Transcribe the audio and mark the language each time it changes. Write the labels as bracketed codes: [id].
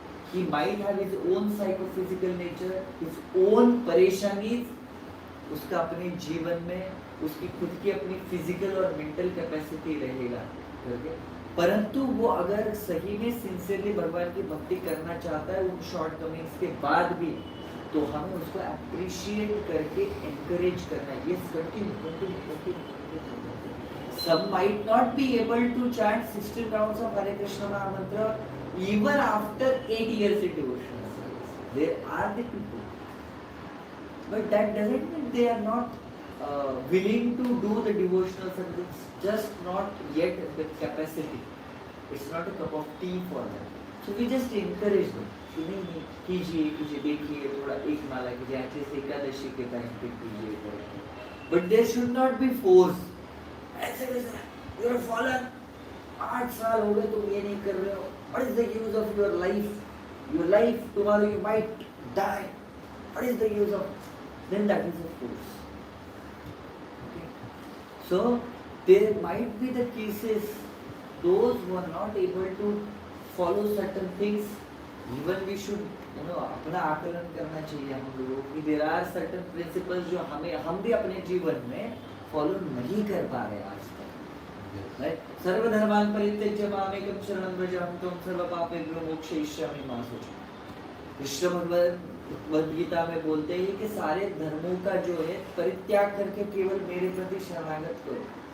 [en] He might have his own [hi] psychophysical nature, his own परेशानी, उसका अपने जीवन में उसकी खुद की अपनी फिजिकल और मेंटल कैपेसिटी रहेगा, परंतु वो अगर सही में सिंसियरली भगवान की भक्ति करना चाहता है उन शॉर्टकमिंग्स के बाद भी, तो हमें उसको अप्रिशिएट करके एनकरेज करना है। [en] Yes, continue. Some might not be able to chant 16 rounds of Hare Krishna Mahamantra even after 8 years in devotional service. There are the people, but that doesn't mean they are not willing to do the devotional service, just not yet the capacity. It's not a cup of tea for them. So we just encourage them [hi] कि नहीं कीजिए, देखिए थोड़ा एक माला कीजिए, at least Ekadashi के time पे कीजिए, [en] but there should not be force. [hi] ऐसे कैसे [en] you are fallen, [hi] 8 साल हो गए तुम ये नहीं कर रहे हो, [en] what is the use of your life, tomorrow you might die, what is the use of, then that is a force. Okay, so there might be the cases, those who are not able to follow certain things, even we should [hi] अपना आकलन करना चाहिए हम लोगों की। [en] there are certain principles [hi] जो हम भी अपने जीवन में फॉलो नहीं कर पा रहे आज तक। [sa] सर्वधर्मान् परित्यज्य मामेकं शरणं व्रज अहं त्वं सर्वपापेभ्यो मोक्षयिष्यामि मा शुचः। [hi] कृष्ण भगवद गीता में बोलते हैं कि सारे धर्मों का जो है परित्याग करके केवल मेरे प्रति शरणागत करो।